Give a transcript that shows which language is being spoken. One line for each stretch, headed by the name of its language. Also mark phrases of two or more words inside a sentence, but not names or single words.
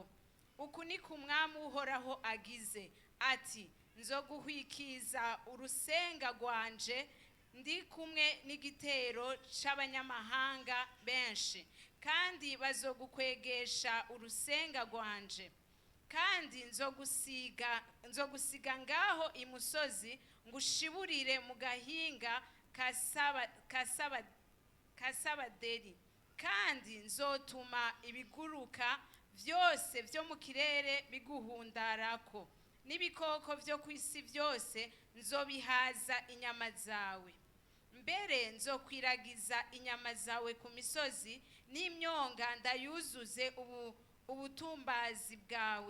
Rundi: Uku ni ku mwami Uhoraho agize ati: nzoguhwikiza urusenga rwanje ndi kumwe n'igitero c'abanyamahanga benshi, kandi bazogukwegesha urusenga rwanje. Kandi nzogusiga ngaho imusozi, ngushiburire mu gahinga kasabaderi. Kandi nzotuma ibiguruka byose byo mu kirere biguhundarako, n'ibikoko byo ku isi byose nzobihaza inyama zawe. Mbere nzokwiragiza inyama zawe ku misozi, n'imyonga ndayuzuze ubutumbazi bwawe.